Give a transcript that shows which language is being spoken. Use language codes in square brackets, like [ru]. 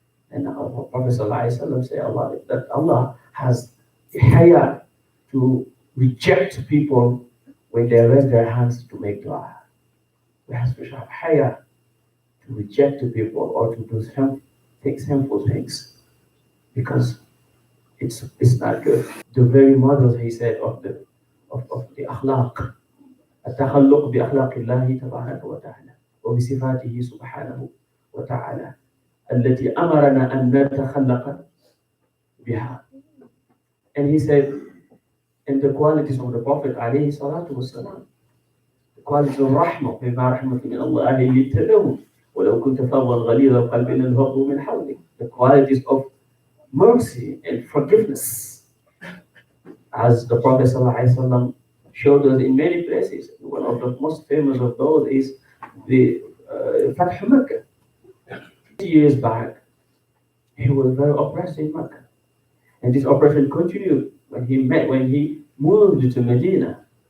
[en] And our Prophet ﷺ said that Allah has haya to reject people when they raise their hands to make dua. We have to have haya to reject the people or to do harmful things, because it's not good. The very mothers, he said, of the akhlaq, [ar] التخلق بأخلاق الله تبارك وتعالى وبصفاته سبحانه وتعالى التي أمرنا أن نتخلق بها. [en] And he said, in the qualities of the Prophet [ar] عليه الصلاة والسلام, [en] the qualities of rahmah, [ar] بما رحمة من الله لنت لهم ولو كنت فظا غليظ القلب لانفضوا من حولك. [en] The qualities of mercy and forgiveness, as the Prophet ﷺ showed us in many places. One of the most famous of those is the Fath Makkah. 2 years back, he was very oppressed in Makkah, and this oppression continued when he moved to Medina.